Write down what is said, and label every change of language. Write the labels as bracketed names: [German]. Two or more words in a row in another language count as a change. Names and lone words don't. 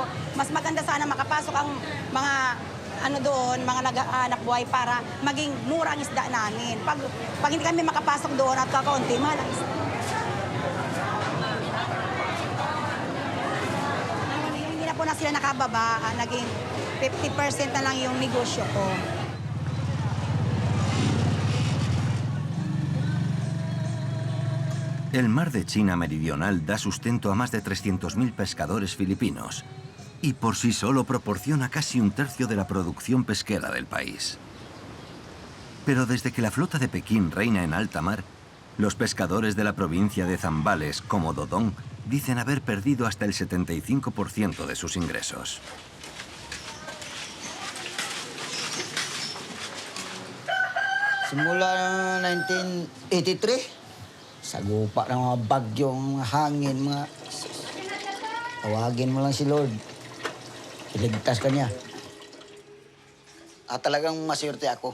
[Filipino] Mas maganda sana makapasok ang mga doon, mga nag-aanap buhay para maging mura ang isda namin. Pag hindi kami makapasok doon at kakaunti, mahal ang isda. Hindi na po na sila nakababa, naging 50% na lang yung negosyo ko. [Spanish] El mar de China Meridional da sustento a más de 300.000 pescadores filipinos y por sí solo proporciona casi 1/3 de la producción pesquera del país. Pero desde que la flota de Pekín reina en alta mar, los pescadores de la provincia de Zambales, como Dodong, dicen haber perdido hasta el 75% de sus ingresos. [Filipino] Simula 1983, sagupa ng mga bagyong hangin, tawagin mo lang si Lord. Iligtas ka niya. Talagang maswerte ako.